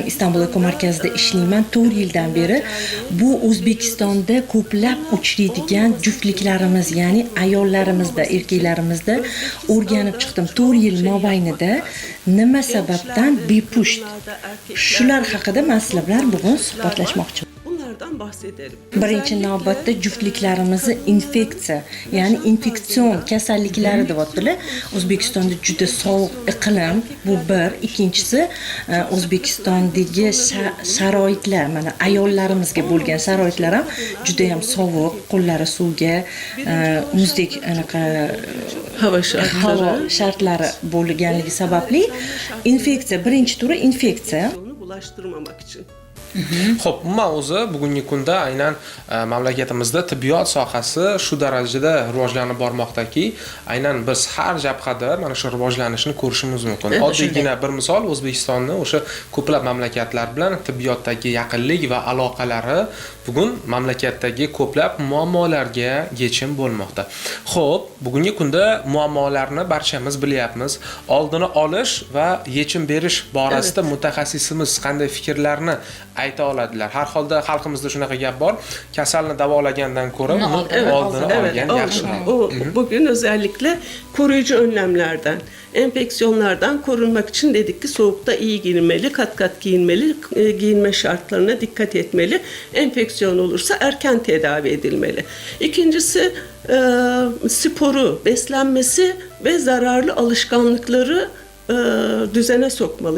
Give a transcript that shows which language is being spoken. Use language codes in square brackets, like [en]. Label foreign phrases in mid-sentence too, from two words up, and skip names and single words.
[uz] Istanbul Eko markazida ishlayman 4 yildan beri. Bu O'zbekistonda ko'plab uchraydigan juftliklarimiz, ya'ni ayollarimizda, erkaklarimizda o'rganib chiqdim. 4 yil mobaynida nima sababdan bepusht. Shular haqida men sizlar bilan bugun suhbatlashmoqchiman. [tr] Bunlardan bahsedelim. [uz] Birinchi navbatda juftliklarimizni infeksiya, ya'ni infeksion kasalliklari deyaptilar. O'zbekistonda juda sovuq iqlim, bu bir. Ikkinchisi, O'zbekistondagi sharoitlar, mana ayollarimizga bo'lgan sharoitlar ham juda ham sovuq, qo'llari suvga, muzdek anaqa Hava shartlari bo'lganligi sababli infeksiya, birinchi turi infeksiya. [tr] Onu bulaştırmamak için. [uz] Xo'p, umuman o'zi bugungi kunda aynan mamlakatimizda tibbiyot sohasi shu darajada rivojlanib bormoqdaki, aynan biz har jabhada mana shu rivojlanishni ko'rishimiz mumkin. Oddiygina bir misol O'zbekistonni o'sha ko'plab mamlakatlar bilan tibbiyotdagi yaqinlik va aloqalari bugun mamlakatdagi ko'plab muammolarga yechim bo'lmoqda. Xo'p, bugungi kunda muammolarni barchamiz bilyapmiz. Oldini olish va yechim berish borasida mutaxassisimiz qanday fikrlarni ayta oladilar. Har holda xalqimizda shunaqa gap bor. Kasalni davolagandan ko'ra uni oldini olgan yaxshi. [tr] Bugün özellikle koruyucu önlemlerden, enfeksiyonlardan korunmak için dedik ki soğukta iyi giyinmeli, kat kat giyinmeli, giyinme şartlarına dikkat etmeli. Enfeksiyon olursa erken tedavi edilmeli. İkincisi sporu, beslenmesi ve zararlı alışkanlıkları düzene sokmalı.